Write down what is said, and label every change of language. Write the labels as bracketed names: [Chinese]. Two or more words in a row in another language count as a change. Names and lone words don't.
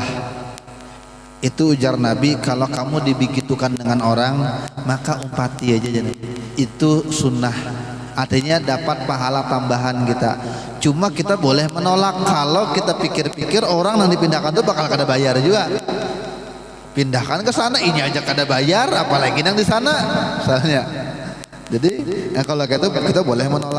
[Indonesian] Itu ujar Nabi, kalau kamu dibegitukan dengan orang maka umpati aja. Itu sunnah, artinya dapat pahala tambahan kita. Cuma kita boleh menolak kalau kita pikir-pikir orang yang dipindahkan itu bakal kada bayar juga. Pindahkan ke sana ini aja kada bayar, apalagi yang di sana misalnya. Jadi kalau gitu kita boleh menolak.